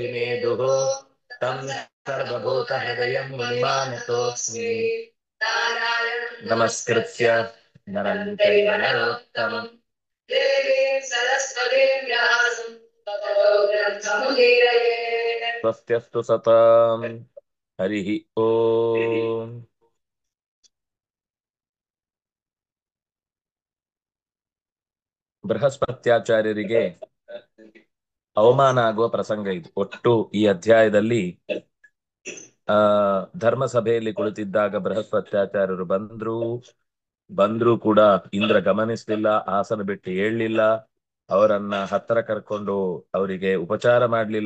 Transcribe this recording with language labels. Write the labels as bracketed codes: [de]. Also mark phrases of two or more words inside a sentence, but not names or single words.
[sa] मेदुः तं सर्वभूतहृदयं मुनिमानतोऽस्मि नमस्कृत्य नरं चैव नरोत्तमं देवीं सरस्वतीं व्यासं ततो ग्रन्थमुदीरये स्वस्त्यस्तु सतां हरिः ओम् [kn] ಬೃಹಸ್ಪತ್ಯಾಚಾರ್ಯರಿಗೆ ಅವಮಾನ ಆಗುವ ಪ್ರಸಂಗ ಇದು. ಒಟ್ಟು ಈ ಅಧ್ಯಾಯದಲ್ಲಿ ಧರ್ಮಸಭೆಯಲ್ಲಿ ಕುಳಿತಿದ್ದಾಗ ಬೃಹಸ್ಪತ್ಯಾಚಾರ್ಯರು ಬಂದ್ರು ಕೂಡ ಇಂದ್ರ ಗಮನಿಸಲಿಲ್ಲ, ಆಸನ ಬಿಟ್ಟು ಏಳಲಿಲ್ಲ, ಅವರನ್ನ ಹತ್ತಿರ ಕರ್ಕೊಂಡು ಅವರಿಗೆ ಉಪಚಾರ ಮಾಡಲಿಲ್ಲ.